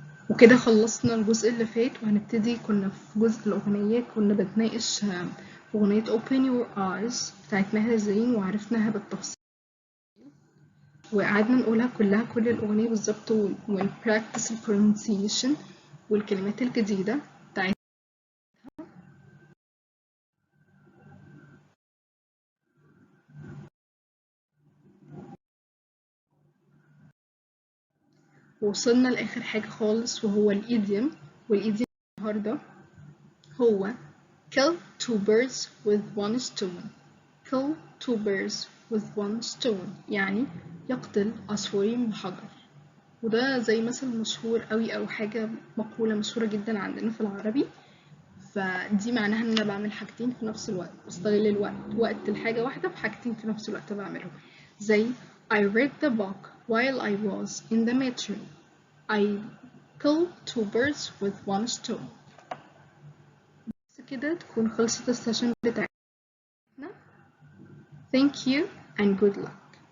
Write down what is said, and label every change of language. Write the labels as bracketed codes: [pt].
[ar] وكده خلصنا الجزء اللي فات، وهنبتدي كنا في جزء الأغنية، كنا بنتناقش أغنية Open Your Eyes بتاعت ماهر زين وعرفناها بالتفصيل، وقعدنا نقولها كلها كل الأغنية بالظبط، ونبراكتس البرونسيشن والكلمات الجديدة بتاعتها. ووصلنا لآخر حاجة خالص وهو الإيديوم. والإيديوم النهاردة هو [en] kill two birds with one stone. kill two birds with one stone [ar] يعني يقتل عصفورين بحجر. وده زي مثل مشهور قوي او حاجة مقولة مشهورة جدا عندنا في العربي، فدي معناها ان انا بعمل حاجتين في نفس الوقت، بستغل الوقت، وقت الحاجة واحدة في حاجتين في نفس الوقت بعملهم. [en] زي I read the book while I was in the metro. I killed two birds with one stone. [ar] بس كده تكون خلصت السيشن بتاعتنا. [en] Thank you and good luck.